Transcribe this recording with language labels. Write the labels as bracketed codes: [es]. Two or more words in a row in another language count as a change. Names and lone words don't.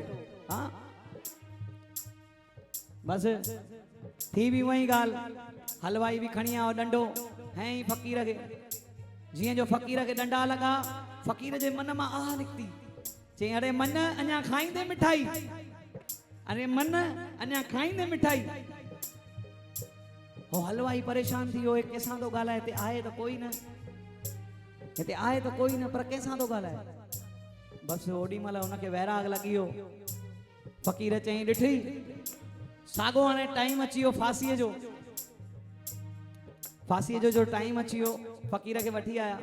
[sd] हा बसि थी बि वही ॻाल्हि। हलवाई बि खणी आयो डंडो, हैं ई फ़कीर खे। जीअं जो फ़कीर खे डंडा लॻा, फ़कीर जे मन मां आह निकिती। चई अरे मन अञा खाईंदे मिठाई, अरे मन अञा खाईंदे मिठाई। हो हलवाई परेशान थी वियो, कंहिंसां थो ॻाल्हाए, हिते आहे त कोई न, हिते आहे त कोई न, पर कंहिंसां थो ॻाल्हाए। बसि ओॾी महिल हुनखे वैराग लॻी वियो। फ़कीर चई ॾिठी, साॻो हाणे टाइम अची वियो फांसीअ जो। फांसीअ जो टाइम अची वियो, फ़कीर खे वठी आया।